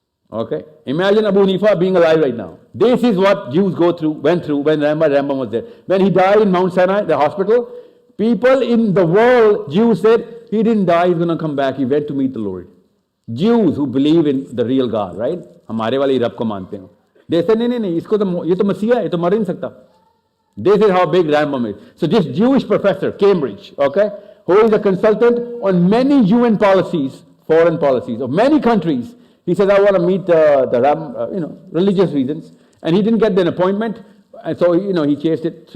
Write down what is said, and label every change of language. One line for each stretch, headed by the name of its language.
English: Okay? Imagine Abu Hanifa being alive right now. This is what Jews went through when Rabbi Rambam was there. When he died in Mount Sinai, the hospital, people in the world, Jews said, he didn't die, he's going to come back. He went to meet the Lord. Jews who believe in the real God, right?
Hindi: हमारे वाले रब को मानते हैं.
English: They said,
Hindi: नहीं, इसको तो ये तो मसीहा है, ये तो मर ही नहीं सकता.
English: This is how big Rambam is. So this Jewish professor, Cambridge, okay, who is a consultant on many UN policies, foreign policies of many countries, he says, I want to meet religious reasons, and he didn't get an appointment, and so he chased it.